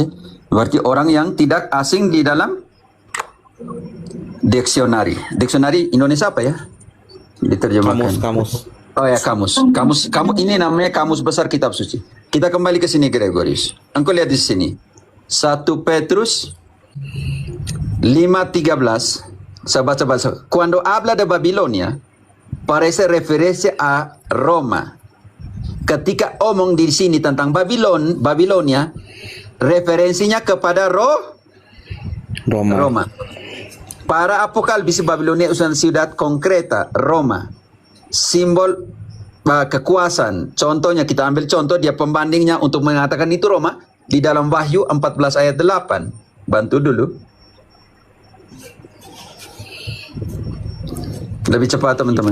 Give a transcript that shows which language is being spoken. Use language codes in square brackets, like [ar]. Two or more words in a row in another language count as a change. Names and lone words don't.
[id] Berarti orang yang tidak asing di dalam diksionari. Diksionari Indonesia apa ya? Diterjemahkan. Kamus. Oh ya, kamus ini namanya kamus besar kitab suci. Kita kembali ke sini Gregorius. Engkau lihat di sini. 1 Petrus 5:13. Saya baca. [es] Cuando habla de Babilonia, parece referencia a Roma. [id] Ketika omong di sini tentang Babilonia, referensinya kepada Roma. [es] Para Apocalipsis Babilonia es una ciudad concreta, Roma. [id] Simbol kekuasaan. Contohnya kita ambil contoh, dia pembandingnya untuk mengatakan itu Roma di dalam Wahyu 14 ayat 8. Bantu dulu. Lebih cepat teman-teman.